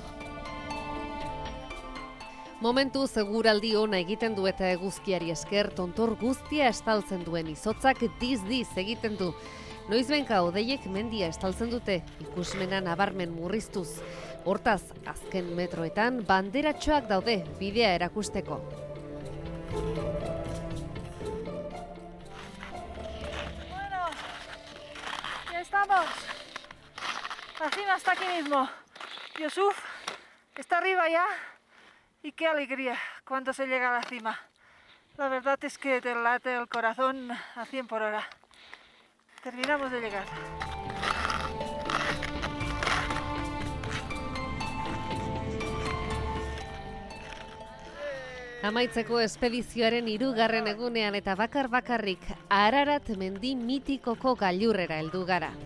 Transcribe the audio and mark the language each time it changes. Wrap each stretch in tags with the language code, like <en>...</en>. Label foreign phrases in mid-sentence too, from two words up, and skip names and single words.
<eu>Momentu seguraldi ona egiten du eta eguzkiari esker tontor guztia estaltzen duen izotzak diz egiten du. Noizbenka hodeiek mendia estaltzen dute, ikusmena nabarmen murriztuz. Hortaz, azken metroetan banderatxoak daude bidea erakusteko.</eu> <es>Bueno, ya estamos. La cima está aquí mismo. Yusuf está arriba ya. Y qué alegría cuando se llega a la cima. La verdad es que te late el corazón a 100 por hora. Terminamos de llegar.</es> <eu>Amaitzeko espedizioaren 3. egunean eta bakarrik Ararat mendi mitikoko gailurrera heldu gara.</eu>